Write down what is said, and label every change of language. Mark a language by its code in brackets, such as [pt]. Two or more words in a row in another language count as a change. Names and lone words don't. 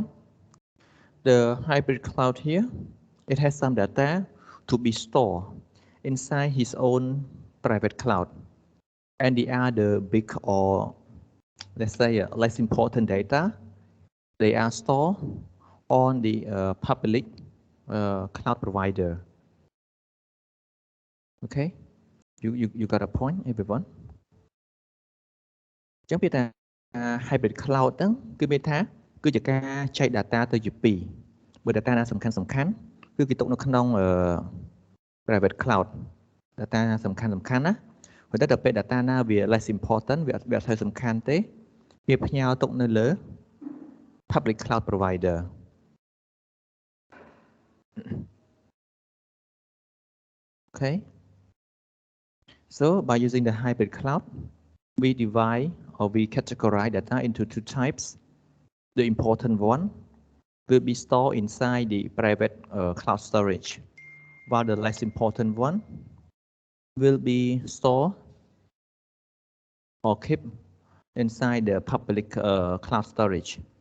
[en] The hybrid cloud here, it has some data to be stored inside his own private cloud, and the other big or let's say less important data, they are stored on the public cloud provider. Okay, you got a point, everyone? [km] ចឹងពាក្យថា [en] hybrid cloud [km] ហ្នឹងគឺមានថាគឺជាការចែក data ទៅជាពីរបើ data ណាសំខាន់គឺគេទុកនៅក្នុង [en] private cloud data [km] សំខាន់ណាព្រោះតែដល់ពេល data ណាវា [en] less important [km] វាអត់សូវសំខាន់ទេវាផ្ញើទុកនៅលើ [en] public cloud provider. Okay, so by using the hybrid cloud, we divide or we categorize data into two types. The important one will be stored inside the private cloud storage, while the less important one will be stored or kept inside the public cloud storage.